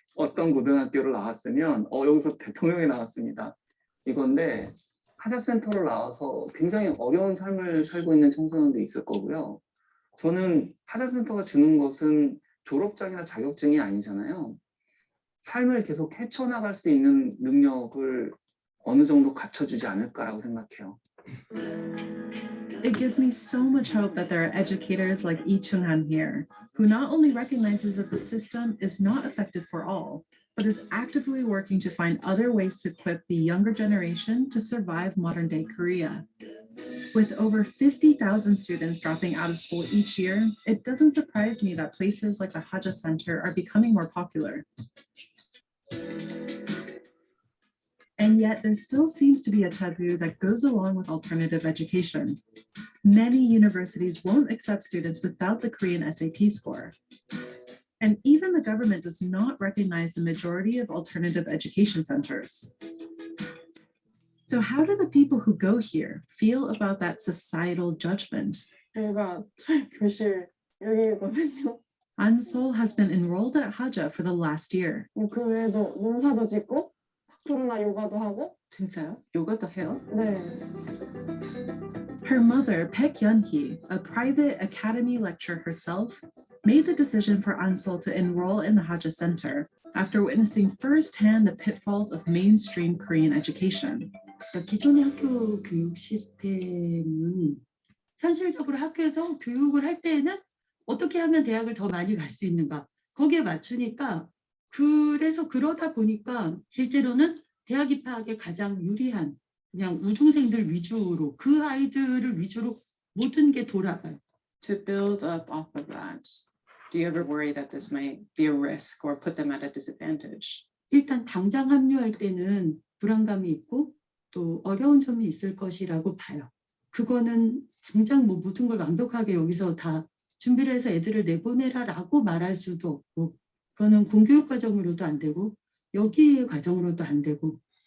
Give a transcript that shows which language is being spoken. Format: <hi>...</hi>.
<ko>어떤 고등학교를 나왔으면 여기서 대통령이 나왔습니다, 이건데 하자센터를 나와서 굉장히 어려운 삶을 살고 있는 청소년도 있을 거고요. 저는 하자센터가 주는 것은 졸업장이나 자격증이 아니잖아요. 삶을 계속 헤쳐나갈 수 있는 능력을 어느 정도 갖춰주지 않을까라고 생각해요.</ko> <en>It gives me so much hope that there are educators like Lee Chung-han here, who not only recognizes that the system is not effective for all, but is actively working to find other ways to equip the younger generation to survive modern-day Korea. With over 50,000 students dropping out of school each year, it doesn't surprise me that places like the Haja Center are becoming more popular. And yet there still seems to be a taboo that goes along with alternative education. Many universities won't accept students without the Korean SAT score. And even the government does not recognize the majority of alternative education centers. So how do the people who go here feel about that societal judgment?</en> <ko>여기가 저희 교실 여기거든요.</ko> <en>Ansol has been enrolled at Haja for the last year.</en> <ko>그 외에도 농사도 짓고 박토르나 요가도 하고. 진짜요? 요가도 해요? 네.</ko> <en>Her mother, Baek Yeon-hee, a private academy lecturer herself, made the decision for Ansol to enroll in the Haja Center after witnessing firsthand the pitfalls of mainstream Korean education.</en> <ko>기존의 학교 교육 시스템은 현실적으로 학교에서 교육을 할 때에는 어떻게 하면 대학을 더 많이 갈 수 있는가 거기에 맞추니까 그래서 그러다 보니까 실제로는 대학 입학에 가장 유리한 그냥 우등생들 위주로 그 아이들을 위주로 모든 게 돌아가요.</ko> <en>To build up off of that, do you ever worry that this might be a risk or put them at a disadvantage?</en> <ko>일단 당장 합류할 때는 불안감이 있고 또 어려운 점이 있을 것이라고 봐요. 그거는 당장 뭐 모든 걸 완벽하게 여기서 다 준비를 해서 애들을 내보내라라고 말할 수도 없고 그거는 공교육 과정으로도 안 되고 여기의 과정으로도 안 되고</ko>